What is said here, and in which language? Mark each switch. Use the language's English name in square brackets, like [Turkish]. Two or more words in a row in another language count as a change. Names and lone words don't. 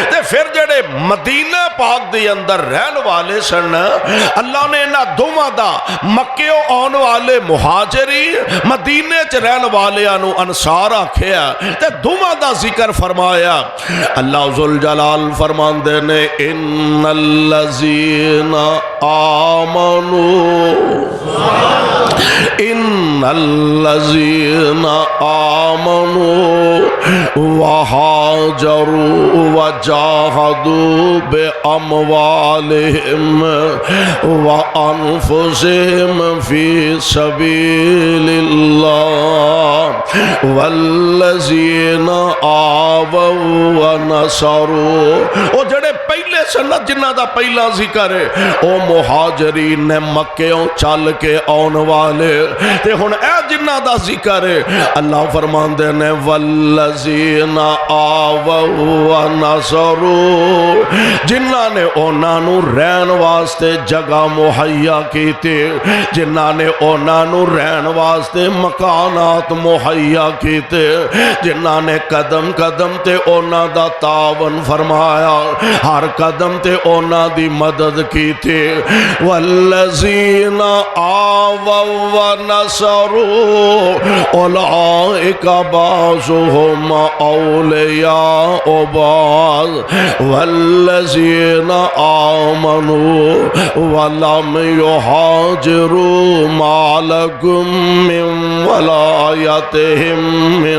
[Punjabi] تے فیر جیہڑے مدینہ پاک دے اندر رہن والے سن، اللہ نے اِنہاں دوواں دا مکے آؤن والے مہاجری مدینے چ رہن والیاں نوں انصار آکھیا تے دوواں دا ذکر فرمایا. اللہ ذوالجلال فرماندے نے [Arabic] إن الذين آمنوا إن الذين آمنوا وهاجروا وجاهدوا بأموالهم وأنفسهم في سبيل الله والذين آووا ونصروا. [Punjabi] او جیہڑے پہلے سنت جنہاں دا پہلا ذکر ہے او مہاجرین نے مکیوں چل کے آؤن والے تے ہن اے جنہاں دا ذکر ہے اللہ فرماندے نے [Arabic] والذين آووا ونصروا, [Punjabi] جنہاں نے اُنہاں نوں رہن واسطے جگہ مہیا کیتے، جنہاں نے اُنہاں نوں رہن واسطے مکانات مہیا کیتے، جنہاں نے قدم قدم تے اُنہاں دا تعاون فرمایا، ہر قدم تے اُنہاں دی مدد کیتی. [Arabic] والذين آووا ونصروا أولئك بعضهم أولياء بعض والذين آمنوا ولم يهاجروا ما لكم من ولايتهم من